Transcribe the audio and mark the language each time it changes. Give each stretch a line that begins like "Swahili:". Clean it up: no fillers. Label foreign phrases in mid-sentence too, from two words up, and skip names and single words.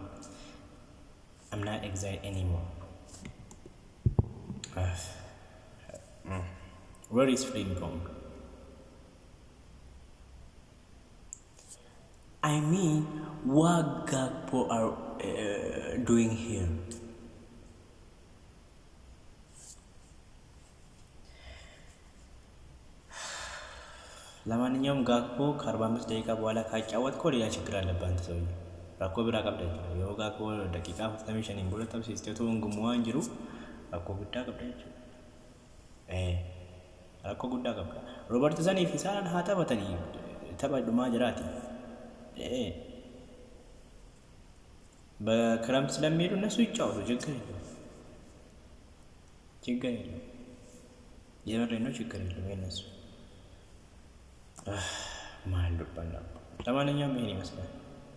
English: I'm not excited anymore. Where is Frimpong? I mean, what Gakpo are doing here?
Amharic: ለማንኛውም ጋክፖ ከ45 ደቂቃ በኋላ ካጫወትከው ሌላ ችግር አለበት አንተ ሰውዬ
Oromo: rakkoo biraa qabda jechuudha yoo gaakoo daqiiqaa 45 booda tapsiisteetu hungumuu waan jiru rakkoo guddaa qabda jechuudha rakkoo guddaa qabda Robertsonii fi Salaan haa taphatanii tapha dhumaa jiraati
Amharic: በክረምት ስለሚሄዱ እነሱ ይጫወቱ ችግር የለም የምሬን ነው ችግር የለም የነሱ ማን ልባል ለማንኛውም ይሄን ይመስላል